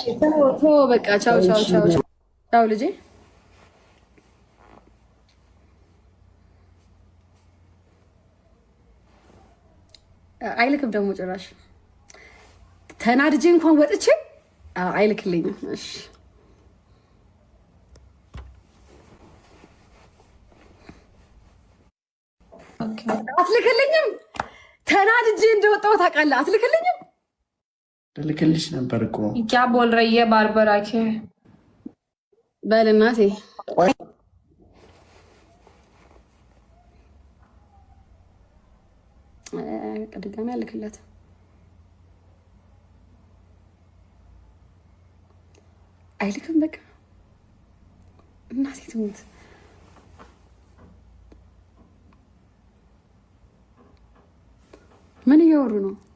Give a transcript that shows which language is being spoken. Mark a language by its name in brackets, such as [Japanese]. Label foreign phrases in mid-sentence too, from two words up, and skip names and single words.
[Amharic] ቶ በቃ ቻው ልጄ። አይልክም ደግሞ ጭራሽ ተናድጄ እንኳን ወጥቼ አይልክልኝም። እሺ አትልክልኝም። ተናድጄ እንደወጣሁ ታውቃለህ። አትልክልኝም። ልክልሽ ነበር እኮ [Hindi] क्या बोल रही है बार-बार आके [Amharic] በል እናቴ ድጋሚ አልክለት። አይልክም በቃ እናቴ ትሙት። ምን እያወሩ ነው?